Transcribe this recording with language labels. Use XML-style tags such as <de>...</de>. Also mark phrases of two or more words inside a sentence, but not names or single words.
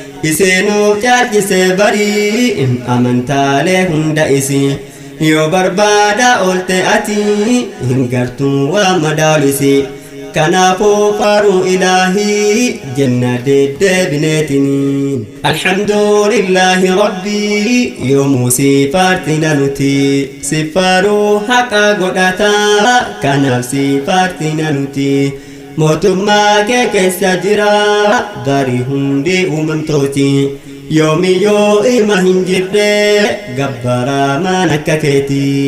<om>Iseenuu caalchisee barii, amantaalee hunda isi. Yoo barbaada oolte ati, hin gartuu waan madaalisi. Kanaafuu faaruu Ilaahii, jenna deddeebineetiniin.</om> <ar>الحمد لله ربي،</ar> <om>yoomuu sifaartina nuti. Sifaaruu haqa godhata, kanaaf sifaartina nuti. Mootummaa kee keessa jira, bari hundi uumamtooti. Yoomi yoo ilma hin jirre, gabbara maan akka keeti.</om>